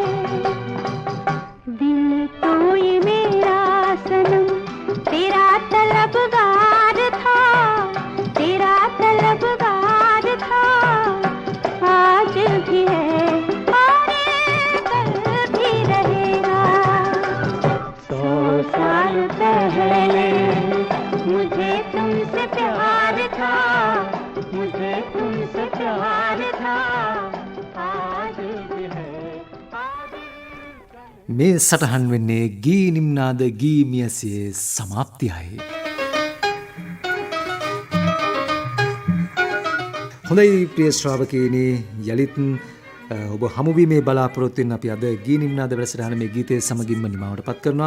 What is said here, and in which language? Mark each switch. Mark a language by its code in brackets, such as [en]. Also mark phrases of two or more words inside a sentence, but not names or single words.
[hi] दिल तो ये मेरा सनम तेरा तलबगार था, तेरा तलबगार था, आज भी है और कल भी रहेगा. 100 साल पहले मुझे तुमसे प्यार था, मुझे तुमसे प्यार था, आज भी है. [si] මේ සටහන් වෙන්නේ ගී නිම්නාද ගී මියසේ සමාප්තියයි. හොඳයි ප්‍රිය ශ්‍රාවකයනි, යලිත් ඔබ හමුවීමේ බලාපොරොත්තුවෙන් අපි අද ගී නිම්නාද වැඩසටහන මේ ගීතයේ සමගින්ම නිමාවට පත් කරනවා.